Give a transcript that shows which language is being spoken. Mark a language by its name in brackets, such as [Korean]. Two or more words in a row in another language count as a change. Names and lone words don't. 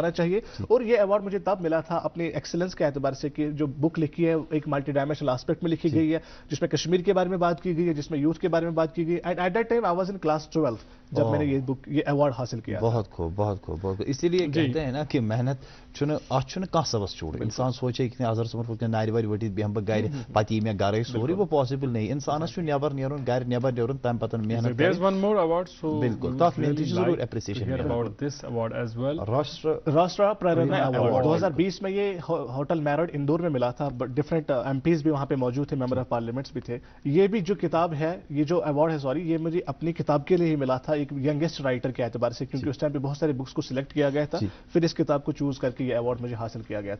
[Hindi] और ये अवार्ड मुझे तब मिला था अपने एक्सीलेंस के एतबार से कि जो बुक लिखी है एक [English] multi dimensional aspect [Hindi] में लिखी गई है, जिसमें कश्मीर के बारे में बात की गई है, जिसमें यूथ के बारे में बात की गई। [English] and at that time I was in class 12 [Hindi] जब मैंने ये अवार्ड हासिल किया। बहुत खूब, बहुत खूब, बहुत खूब। इसीलिए कहते हैं ना कि [Kashmiri] मेहनत कह सबस छोड़, इंसान सोचे कि अजहर समर नारि वारि वटित बेहम बह गर पति मे गर सोरी, [Hindi] वो पॉसिबल नहीं। [Kashmiri] इंसानस नबर नेरुन गर नबर नेरुन तम पतन मेहनत बिल्कुल तथ में जरूर एप्रिसिएशन [Hindi] राष्ट्र प्रेरणा अवार्ड 2020 में ये होटल मैरिड इंदौर में मिला था। डिफरेंट एमपीज भी वहां पे मौजूद थे, [English] member of parliaments [Hindi] भी थे। ये भी जो किताब है, ये जो अवार्ड है सॉरी, ये मुझे अपनी किताब के लिए ही मिला था, एक [English] youngest writer [Hindi] के एतबार से, क्योंकि उस टाइम पे बहुत सारे बुक्स को सिलेक्ट किया गया था, फिर इस किताब को चूज करके ये अवार्ड मुझे हासिल किया गया था।